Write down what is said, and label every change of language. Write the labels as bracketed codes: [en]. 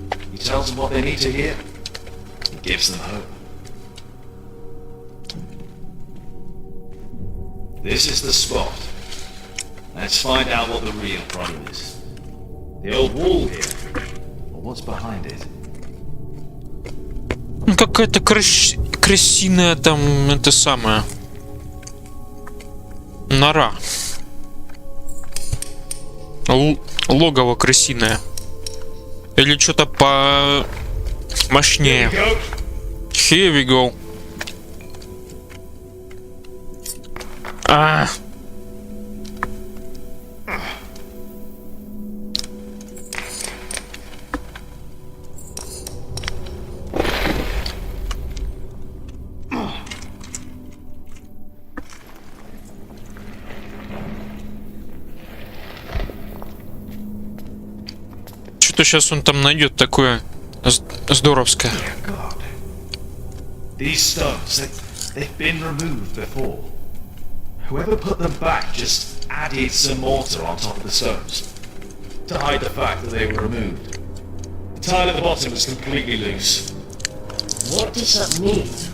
[en] He tells them what they need to hear. He gives them hope. This is the spot. Let's find out what the real problem is. The old wall here, or what's behind it. [ru] Какая-то крысиная там, это самое, нора. Логово крысиное. Или что-то по мощнее. [en] Here we go. [ru] Что сейчас он там найдет такое здоровское? [en] These stones, they've been removed before. Whoever put them back just added some mortar on top of the stones to hide the fact that they were removed. The tile at the bottom was completely loose. What does that mean?